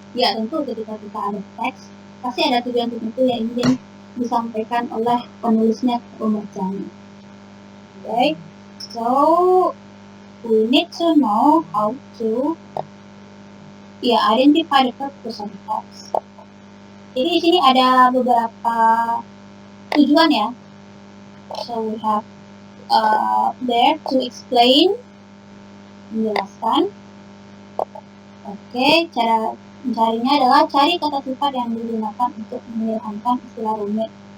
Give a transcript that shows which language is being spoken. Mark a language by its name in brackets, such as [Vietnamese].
[Indonesian] Ya, tentu ketika kita ada teks, pasti ada tujuan tertentu yang ingin disampaikan oleh penulisnya ke pembacanya. [English] Okay, so we need to know how to identify the purpose of the text. [Indonesian] Jadi di sini ada beberapa tujuan ya. [English] So we have there to explain, [Indonesian] menjelaskan. Oke, cara mencarinya adalah cari kata sifat yang digunakan untuk menyederhanakan istilah rumit.